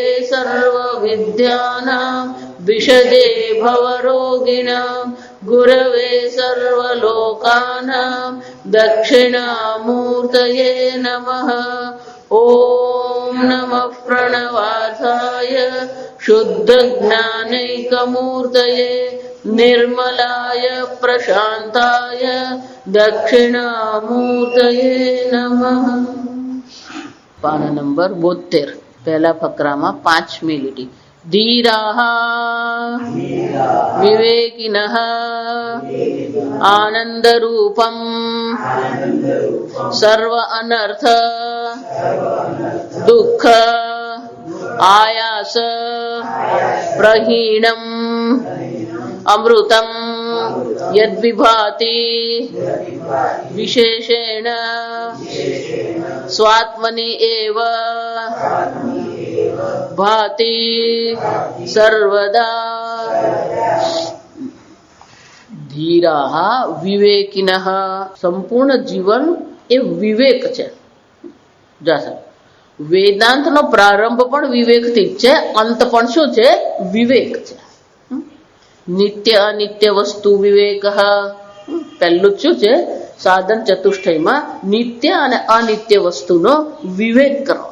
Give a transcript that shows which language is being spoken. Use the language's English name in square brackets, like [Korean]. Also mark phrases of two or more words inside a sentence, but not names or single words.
[Sanskrit] सर्वविद्यानां विशदे भवरोगिणां गुरवे सर्वलोकानां दक्षिणामूर्तये नमः ॐ नमः प्रणवार्थाय शुद्धज्ञानैकमूर्तये निर्मलाय प्रशान्ताय दक्षिणामूर्तये नमः। [Gujarati] પાના નંબર 72 પહેલા ફકરામાં 5મી લીટી धीराः [Sanskrit] विवेकिनः आनन्दरूपम् सर्व अनर्थ दुःख आयास प्रहीणम् अमृतम् यद्विभाति विशेषेण स्वात्मनि एव भाति सर्वदा। धीराः विवेकिनः [Gujarati] સંપૂર્ણ જીવન એ વિવેક છે. જાસર વેદાંતનો પ્રારંભ પણ વિવેકથી જ છે, અંત પણ શું છે? વિવેક છે. નિત્ય અનિત્ય વસ્તુ વિવેક. પહેલું શું છે? સાધન ચતુષ્ટયમાં નિત્ય અને અનિત્ય વસ્તુનો વિવેક કરવાનો.